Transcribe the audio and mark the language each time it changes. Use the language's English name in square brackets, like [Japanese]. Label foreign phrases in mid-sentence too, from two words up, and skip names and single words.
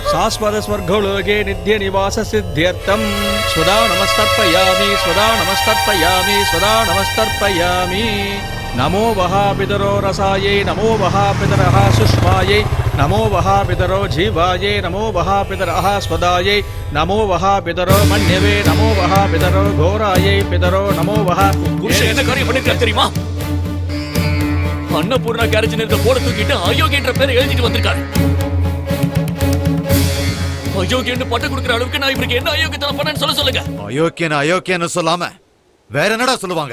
[Sanskrit] शाश्वत स्वर्गलोके नित्य निवास सिद्ध्यर्थं स्वदा नमस्तर्पयामि स्वदा नमस्तर्पयामि स्वदा नमस्तर्पयामि नमो वः पितरो रसायै नमो वः पितरः सुष्मायै नमो वः पितरो जीवायै नमो वः पितरः स्वदायै नमो वः पितरो मन्यवे नमो वः पितरो घोरायै पितरो नमो वः [Tamil] புருஷன் என்ன காரியம் பண்ணிருக்காரு தெரியுமா? அன்னபூர்ணா கேரேஜ் இருந்த போர்டு தூக்கிட்டு அயோக்கியன்ற பேரை எழுதிட்டு வந்திருக்காரு. அயோக்கியன்னு பட்டம் கொடுக்கிற அளவுக்கு நான் இவருக்கு என்ன அயோக்கியத்தனம் பண்ணேன்னு சொல்லுங்க. அயோக்கியன்னு சொல்லாம வேற என்னடா சொல்லுவாங்க?